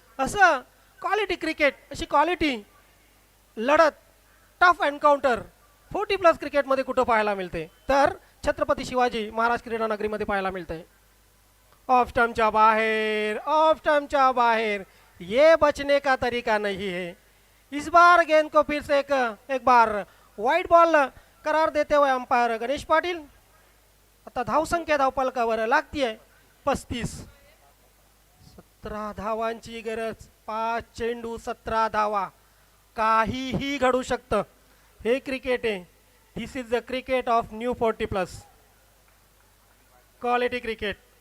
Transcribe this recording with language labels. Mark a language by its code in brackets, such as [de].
[mr] असं quality cricket, अशी quality लढत, टफ एन्काउंटर 40+ क्रिकेटमध्ये कुठं पाहायला मिळते तर छत्रपती शिवाजी महाराज क्रीडा नगरीमध्ये पाहायला मिळतंय. ऑफ स्टंपच्या बाहेर, ऑफ स्टंपच्या बाहेर. [hi] ये बचने का तरीका नहीं है. इस बार गेंद को फिर से एक बार वाइड बॉल करार देते हुए अंपायर गणेश पाटील. [mr] आता धावसंख्या धावफलकावर लागतीये 35. 17 धावांची गरज. 5 चेंडू 17 धावा. काहीही घडू शकतं. हे क्रिकेट आहे. [en] This is the cricket of new 40+. [mr] Quality cricket.